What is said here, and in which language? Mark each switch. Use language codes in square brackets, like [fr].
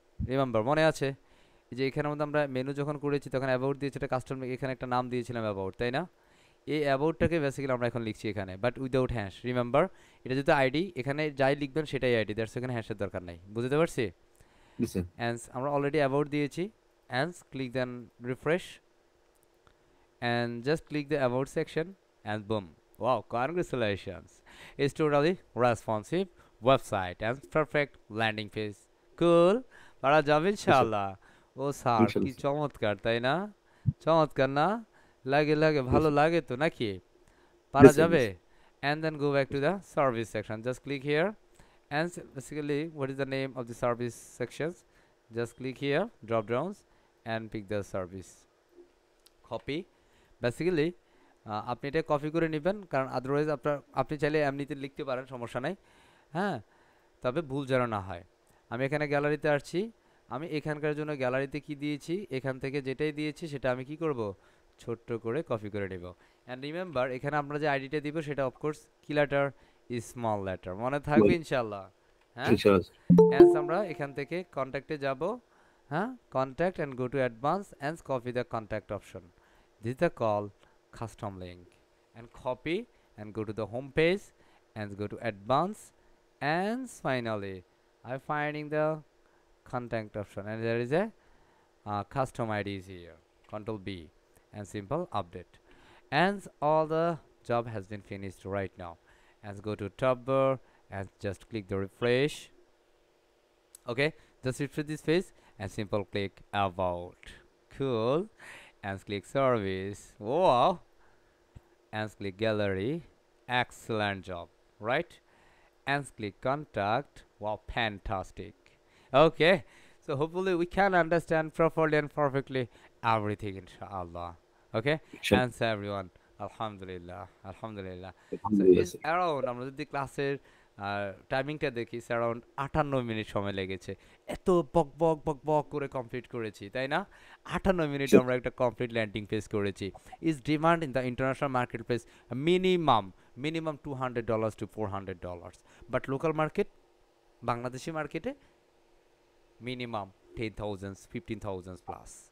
[bn] Remember, মনে আছে যে এখানের মধ্যে আমরা মেনু যখন করেছি তখন অ্যাবাউট দিয়েছি, এটা কাস্টম, এখানে একটা নাম দিয়েছিলাম অ্যাবাউট, তাই না? এই অ্যাবাউটটাকে বেসিক্যালি আমরা এখন লিখছি এখানে, বাট উইদাউট হ্যাশ। রিমেম্বার, এটা যেহেতু আইডি, এখানে যাই লিখবেন সেটাই আইডি, দ্যাটস এখানে হ্যাশের দরকার নাই। বুঝতে পারছি? [en] Yes, sir. And [bn] আমরা অলরেডি অ্যাবাউট দিয়েছি, [en] And click then refresh, and just click the about section, and boom, wow, congratulations, it's totally responsive website and perfect landing page. [bn] Cool, পারা যাবে ইনশাআল্লাহ। ও স্যার কি [en] Inshallah, sir. [bn] চমৎকার, তাই না? চমৎকার না? লাগে [en] Yes, [bn] ভালো [en] sir. [bn] লাগে তো নাকি? পারা [en] Yes, sir. [bn] যাবে? [en] Yes, sir. And then go back to the service section. Just click here, and basically what is the name of the service sections? Just click here, drop downs, and pick the service. Copy. [bn] Basically আপনি এটা copy করে নেবেন, কারণ otherwise আপনি চাইলে এমনিতে লিখতে পারেন, সমস্যা নাই। হ্যাঁ, তবে ভুল যেন না হয়। আমি এখানে গ্যালারিতে আসছি, আমি এখানকার জন্য গ্যালারিতে কি দিয়েছি, এখান থেকে যেটাই দিয়েছি সেটা আমি কি করব, ছোট্ট করে কপি করে নেব। অ্যান্ড রিমেম্বার, এখানে আমরা যে আইডিটা দিব সেটা অফকোর্স কি লেটার, স্মল লেটার, মনে থাকবে ইনশাল্লাহ। হ্যাঁ, [en] Inshallah, sir. And [bn] আমরা এখান থেকে কন্ট্যাক্টে যাব। [en] হ্যাঁ, contact and go to advance and copy the contact option. This is the call custom link, and copy and go to the home page and go to advanced, and finally I'm finding the contact option, and there is a custom ID is here. Control B and simple update, and all the job has been finished right now. And go to top bar and just click the refresh. Okay, just refresh this page and simple click about. Cool. And click service. Wow, and click gallery. Excellent job, right? And click contact. Wow, fantastic. Okay, so hopefully we can understand properly and perfectly everything, inshallah. Okay, Inshallah. thanks everyone. Alhamdulillah, alhamdulillah. So Alhamdulillah, it's sir. [bn] around, আমরা যদি ক্লাসের টাইমিংটা দেখি, around 58 minute সময় লেগেছে। এত বক বক বক বক করে কমপ্লিট করেছি, তাই না? 58 মিনিটে [en] Sure. [bn] আমরা একটা কমপ্লিট ল্যান্ডিং পেজ করেছি। [en] is demand in the international market place minimum $200 to $400, [bn] but local market, Bangladeshi মার্কেটে মিনিমাম 10,000 15,000 প্লাস।